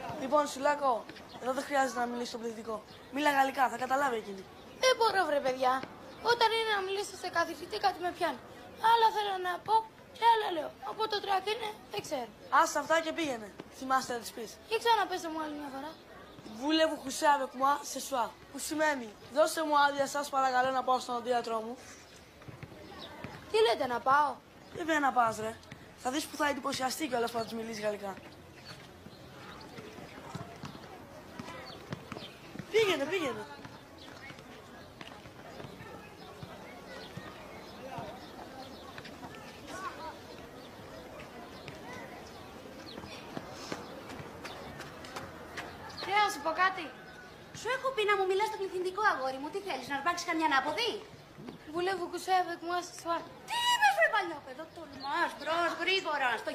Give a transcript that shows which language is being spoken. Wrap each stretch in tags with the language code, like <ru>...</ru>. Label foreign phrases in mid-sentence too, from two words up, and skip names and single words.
<el>Λοιπόν, Σουλάκο, εδώ δεν χρειάζεται να μιλήσει στο πληθυντικό. Μίλα γαλλικά, θα καταλάβει εκείνη. Δεν μπορώ, βρε παιδιά. Όταν είναι να μιλήσω σε καθηγητή, κάτι με πιάνει. Άλλα θέλω να πω και άλλα λέω. Από το τρακ είναι, δεν ξέρω. Άσε αυτά και πήγαινε. Θυμάστε να τη πει. Για ξαναπέστε μου άλλη μια φορά.</el> <fr>Voulez-vous coucher avec moi ce soir?</fr> <el>Που σημαίνει, δώστε μου άδεια σας παρακαλώ να πάω στον οδείατρό μου. Τι λέτε, να πάω? Βέβαια να πας ρε. Θα δεις που θα εντυπωσιαστεί κιόλας που θα της μιλήσει γαλλικά. Πήγαινε, πήγαινε. Να σου πω κάτι. Σου έχω πει να μου μιλάς στο πληθυντικό, αγόρι μου. Τι θέλεις, να αρπάξεις καμιά ανάποδη?</el> <fr>Voulez-vous coucher avec moi ce soir?</fr> <el>Τι είπες, βρε παλιόπαιδο, τολμάς, μπρος, γρήγορα, στο</el>